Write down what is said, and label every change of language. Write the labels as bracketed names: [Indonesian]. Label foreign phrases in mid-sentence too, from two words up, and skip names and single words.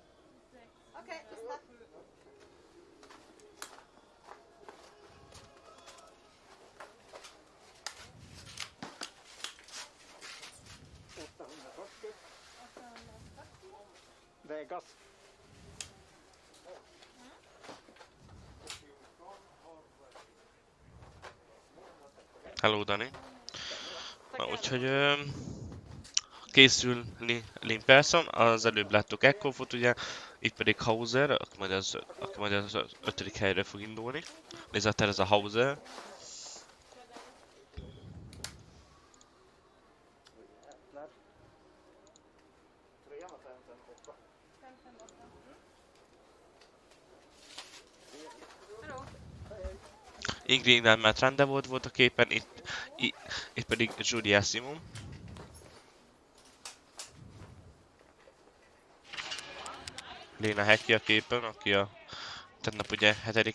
[Swedish] Okej, lyssna. Vegas. [English] Hello, Dani. [Hungarian] Na, úgyhogy készül Lin Persson, az előbb láttuk Eckhoffot ugye, itt pedig Hauser, aki majd az 5. helyre fog indulni. Nézd, ez a Hauser. [Swedish] Trean var 5-5-8. [Hungarian] Ingridnál már Trande volt a képen, itt pedig Julia Simon. Léna Heki a képen, aki a tegnap ugye 7.